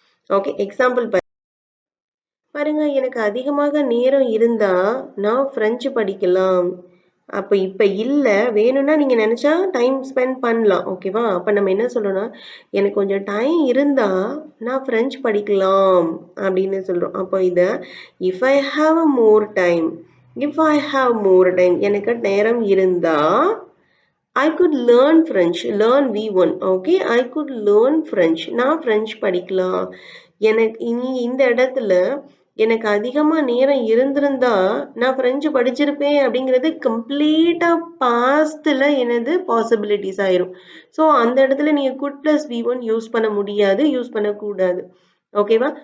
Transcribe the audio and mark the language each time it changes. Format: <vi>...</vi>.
<ta>Okay, example பாருங்க. எனக்கு அதிகமாக நேரம் இருந்தா நான் பிரெஞ்சு படிக்கலாம். அப்ப இப்ப இல்ல, வேணும்னா நீங்க நினைச்சா டைம் ஸ்பெண்ட் பண்ணலாம். ஓகேவா? அப்ப நம்ம என்ன சொல்லணும்னா, எனக்கு கொஞ்சம் டைம் இருந்தா நான் பிரெஞ்சு படிக்கலாம் அப்படின்னு சொல்றோம். அப்போ இத</ta> <en>if I have more time, if I have more time,</en> <ta>எனக்கு நேரம் இருந்தா</ta> <en>I could learn French, learn V1.</en> <ta>Okay,</ta> <en>I could learn French.</en> <ta>நான் பிரெஞ்சு படிக்கலாம். எனக்கு இந்த இடத்துல எனக்கு அதிகமா நேரம் இருந்திருந்தா நான் பிரெஞ்சு படிச்சிருப்பேன் அப்படிங்கிறது கம்ப்ளீட்டா பாஸ்ட்ல எனது பாசிபிலிட்டிஸ் ஆயிரும். ஸோ அந்த இடத்துல நீங்க good plus V one use பண்ண முடியாது, யூஸ் பண்ணக்கூடாது. ஓகேவா?</ta>